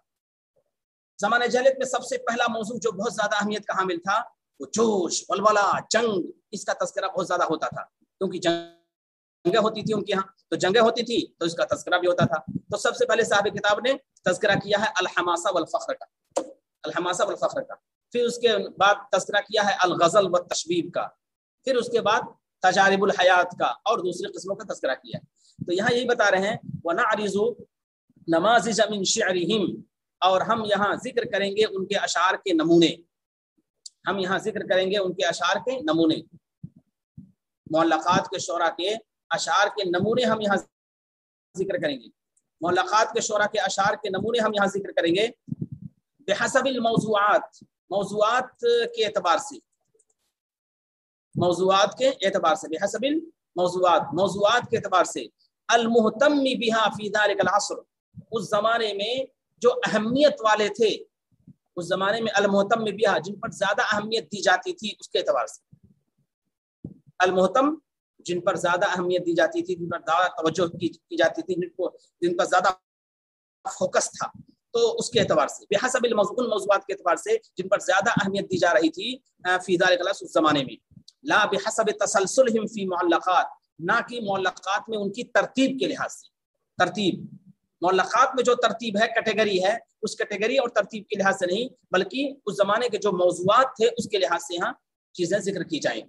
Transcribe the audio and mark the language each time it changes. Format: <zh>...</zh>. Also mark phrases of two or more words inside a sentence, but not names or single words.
<hi>ज़माने जाहिलियत में सबसे पहला मौजू जो बहुत ज़्यादा अहमियत का हामिल था वो जोश, वलवला, जंग, इसका तज़किरा बहुत ज़्यादा होता था, क्योंकि जंग जंगें होती थी उनके यहाँ, तो जंगें होती थी तो इसका तज़किरा भी होता था। तो सबसे पहले साहिब किताब ने तज़किरा किया है</hi> <ar>الحماسة والفخر</ar> <hi>का,</hi> <ar>الحماسة والفخر</ar> <hi>का। फिर उसके बाद तज़किरा किया है</hi> <ar>الغزل والتشبيب</ar> <hi>का। फिर उसके बाद</hi> <ar>تجارب الحياة</ar> <hi>का और दूसरी किस्मों का तज़किरा किया है। तो यहाँ यही बता रहे हैं</hi> <ar>ونعرض نماذج من شعرهم,</ar> <hi>और हम यहाँ जिक्र करेंगे उनके अशार के नमूने, हम यहाँ जिक्र करेंगे उनके अशार के नमूने, मुअल्लक़ात के शोरा के अशार के नमूने हम यहाँ जिक्र करेंगे, मुअल्लक़ात के शोरा के अशार के नमूने हम यहाँ जिक्र करेंगे</hi> <ar>بحسب الموضوعات,</ar> <hi>मौज़ूआत के एतबार से, मौज़ूआत के एतबार से,</hi> <ar>بحسب الموضوعات,</ar> <hi>मौज़ूआत के एतबार से,</hi> <ar>المهتم بها في ذلك العصر,</ar> <hi>उस जमाने में जो अहमियत वाले थे, उस जमाने में</hi> <ar>المهتم بها,</ar> <hi>जिन पर ज्यादा अहमियत दी जाती थी उसके एतबार से,</hi> <ar>المهتم</ar> <hi>जिन पर ज्यादा अहमियत दी जाती थी, जिन पर ज्यादा तवज्जो की जाती थी, जिन पर ज्यादा फोकस था, तो उसके एतबार से,</hi> <ar>بحسب الموضوع,</ar> <hi>मौज़ूआत के एतबार से जिन पर ज्यादा अहमियत दी जा रही थी</hi> <ar>في ذلك العصر,</ar> <hi>उस जमाने में,</hi> <ar>لا بحسب تسلسلهم في المعلقات,</ar> <hi>ना कि मुअल्लक़ात में उनकी तरतीब के लिहाज से, तरतीब मुअल्लक़ात में जो तरतीब है, कैटेगरी है, उस कैटेगरी और तरतीब के लिहाज से नहीं, बल्कि उस जमाने के जो मौज़ूआत थे उसके लिहाज से यहाँ चीजें जिक्र की जाएंगी।</hi>